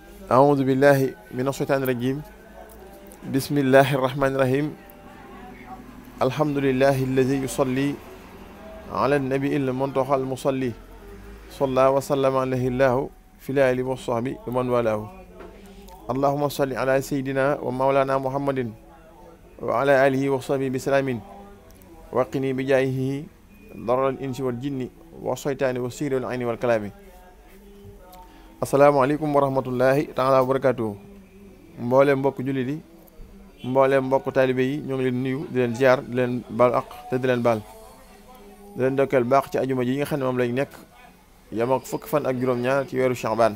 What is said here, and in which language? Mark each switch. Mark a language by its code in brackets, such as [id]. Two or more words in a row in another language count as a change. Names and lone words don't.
[ar] أعوذ بالله من الشيطان الرجيم بسم الله الرحمن الرحيم الحمد لله الذي يصلي على النبي المنتقى المصلي صلى وسلم عليه الله في الآل والصحب ومن والاه اللهم صل على سيدنا ومولانا محمد وعلى آله وصحبه بسلام وقني بجاهه ضرر الإنس والجن والشيطان والسير والعين والكلام. السلام عليكم ورحمة الله تعالى وبركاته. [wo] mbooleem mbokk jullit yi mbooleem mbokk taalibe yi ñoo ngi leen nuyu di leen ziar di leen baal ak te di leen baal di leen dokkeel baax ci ajuma ji yi nga xam ne moom lañ nekk yam ak fukki fan ak juróom-ñaar ci weeru Sha'ban.